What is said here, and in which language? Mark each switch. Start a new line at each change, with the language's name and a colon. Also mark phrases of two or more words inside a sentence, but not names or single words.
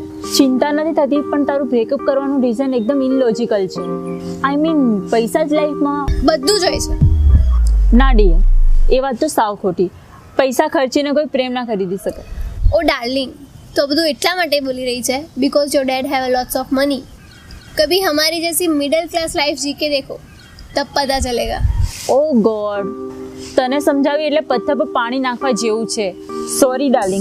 Gujarati: ચિંતા નથી થતી, પણ તારું બ્રેકઅપ કરવાનું રીઝન એકદમ ઇનલોજિકલ છે.
English: I mean
Gujarati: પૈસા જ લાઈફમાં બધું જ હોય છે. ના ડિયર, એ વાત તો સાવ ખોટી. પૈસા ખર્ચીને કોઈ પ્રેમ ના ખરીદી શકે. ઓ ડાર્લિંગ, तो બધું એટલા માટે બોલી રહી છે
English: because your dad have lots of money.
Hindi: कभी हमारी जैसी
English: middle class life
Hindi: जी के देखो, तब पता चलेगा.
English: Oh God,
Gujarati: તને સમજાવી એટલે પથ્થર પર પાણી નાખવા જેવું છે.
English: sorry darling.